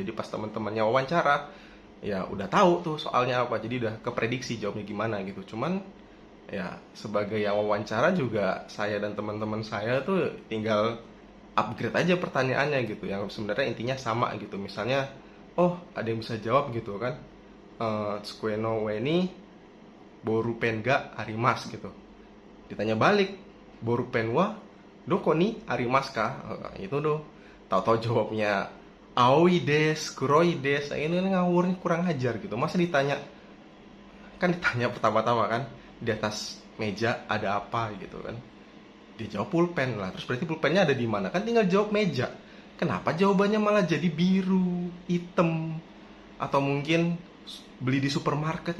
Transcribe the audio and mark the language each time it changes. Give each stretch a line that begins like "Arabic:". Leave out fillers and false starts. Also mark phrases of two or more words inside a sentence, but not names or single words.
Indonesian: Jadi pas teman-temannya wawancara ya udah tahu tuh soalnya apa, jadi udah keprediksi jawabnya gimana gitu. Cuman ya sebagai yang wawancara juga saya dan teman-teman saya tuh tinggal upgrade aja pertanyaannya gitu, yang sebenarnya intinya sama gitu. Misalnya oh ada yang bisa jawab gitu kan,
Japanese: 机の上にボールペンがあります gitu.
Indonesian: Ditanya balik,
Japanese: ボールペンはどこにありますか.
Indonesian: Itu tuh tahu-tahu jawabnya
Japanese: 青いです、黒いです.
Indonesian: Nah, ini ngawurnya kurang ajar gitu. Masa ditanya, kan ditanya pertama-tama kan di atas meja ada apa gitu kan, dia jawab pulpen lah. Terus berarti pulpennya ada di mana, kan tinggal jawab meja. Kenapa jawabannya malah jadi biru, hitam, atau mungkin beli di supermarket?